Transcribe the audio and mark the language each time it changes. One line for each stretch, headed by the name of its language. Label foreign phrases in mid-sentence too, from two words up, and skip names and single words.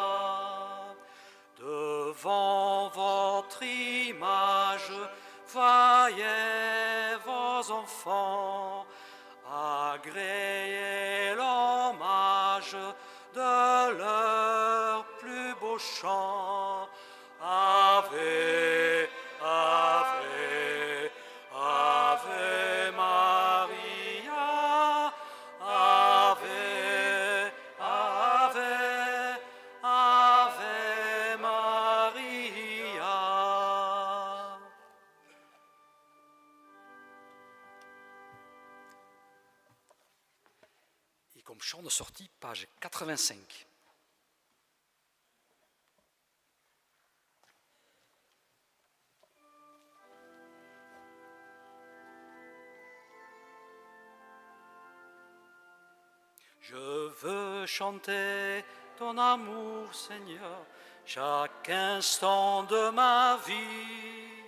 French: Devant votre image, voyez vos enfants, agréez l'hommage de leur plus beau chant.
Latin: Ave, Ave, Ave Maria, Ave, Ave, Ave Maria.
French: Et comme chant de sortie, page 85. Je veux chanter ton amour, Seigneur, chaque instant de ma vie.